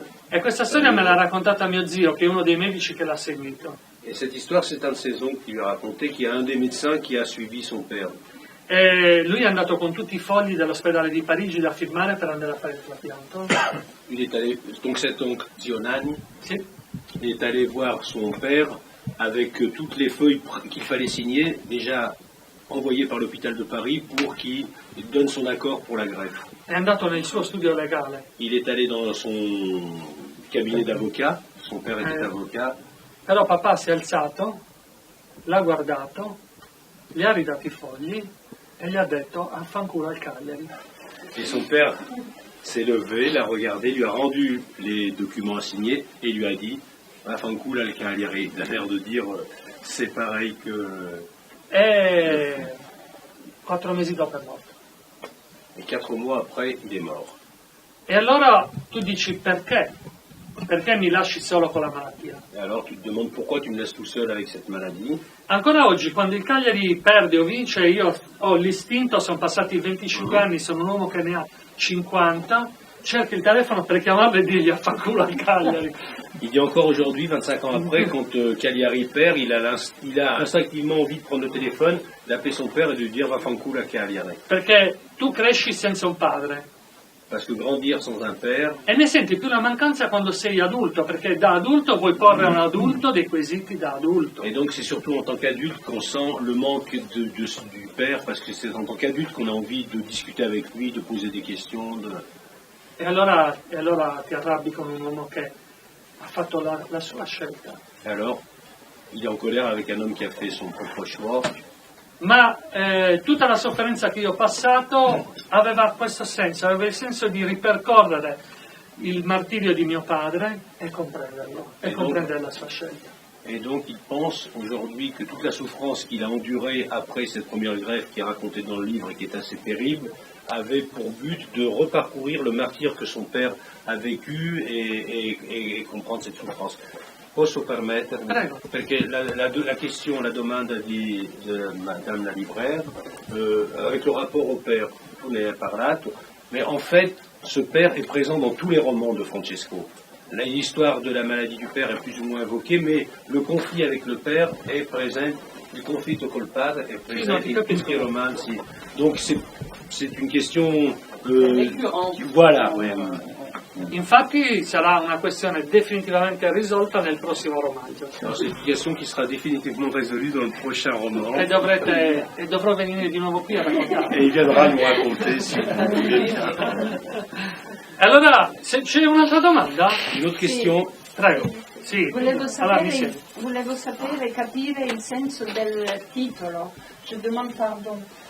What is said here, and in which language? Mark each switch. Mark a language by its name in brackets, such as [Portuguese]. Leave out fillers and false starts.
[Italian] e questa storia me l'ha raccontata mio zio, che è uno dei medici che l'ha seguito. [French] Et cette histoire, c'est un de ses oncles qui lui a raconté qu'il y a un des médecins qui a suivi son père. [Italian] E lui è andato con tutti i fogli dell'ospedale di Parigi da firmare per andare a fare il trapianto. [French] Il est allé, donc cet oncle Zionani, [Italian] Sì. [French] il est allé voir son père avec toutes les feuilles qu'il fallait signer, déjà envoyées par l'hôpital de Paris pour qu'il donne son accord pour la greffe. [Italian] È andato nel suo studio legale. [French] Il est allé dans son cabinet d'avocat, son père était avocat, [Italian] Però papà si è alzato, l'ha guardato, gli ha ridato i fogli e gli ha detto affanculo al Cagliari. [French] et son père s'est levé, l'a regardé, lui a rendu les documents à signer et lui a dit [Italian] Fancoula al Cagliari. [French] Il a l'air de dire c'est pareil que. [Italian] E 4 mesi dopo è morto. [French] Et 4 mois après, il est mort. [Italian] E allora tu dici perché? Perché mi lasci solo con la malattia? [French] Et alors tu te demandes pourquoi tu me laisses tout seul avec cette maladie. [Italian] Ancora oggi, quando il Cagliari perde o vince, io ho l'istinto, sono passati 25 anni, sono un uomo che ne ha 50, cerco il telefono per chiamarlo e dirgli affanculo al Cagliari. [French] Il dit encore aujourd'hui, 25 ans après, quand Cagliari perd, il a instinctivement envie de prendre le téléphone, d'appeler son père et de lui dire [Italian] va Fancoula Cagliari. Perché tu cresci senza un padre [French] Parce que grandir sans un père, [Italian] e ne senti più la mancanza quando sei adulto, perché da adulto vuoi porre a un adulto dei quesiti da adulto. [French] et donc c'est surtout en tant qu'adulte qu'on sent le manque du père, parce que c'est en tant qu'adulte qu'on a envie de discuter avec lui, de poser des questions. [Italian] E allora ti arrabbi con un uomo che ha fatto la sua scelta. [French] Et alors, il est en colère avec un homme qui a fait son propre choix. [Italian] Ma tutta la sofferenza che io ho passato aveva questo senso, aveva il senso di ripercorrere il martirio di mio padre e comprenderlo, e comprendere la sua scelta. [French] Et donc il pense aujourd'hui que toute la souffrance qu'il a endurée après cette première greffe qui est racontée dans le livre et qui est assez terrible, avait pour but de reparcourir le martyre que son père a vécu et comprendre cette souffrance. [Italian] Posso permettermi? Prego. Perché [French] la question, [Italian] la domanda [French] de Madame la libraire, avec le rapport au père, vous en avez [Italian] parlato, [French] mais en fait, ce père est présent dans tous les romans de Francesco. L'histoire de la maladie du père est plus ou moins évoquée, mais le conflit avec le père est présent, [Italian] il conflitto col padre [French] est présent [Italian] in tutti i romanzi. [French] Donc c'est une question... voilà, ouais. [Italian] Infatti sarà una questione definitivamente risolta nel prossimo romanzo. [French] Alors, c'est une question qui sera définitivement résolue dans le prochain roman. [Italian] E dovrò venire di nuovo qui a raccontare. [French] Et il viendra nous raconter si vous voulez bien. [Italian] Allora, se c'è un'altra domanda? [French] Une autre question. [Italian] Prego. Sì. Volevo Allora, mi senti. volevo sapere, capire il senso del titolo. [French] Je demande pardon.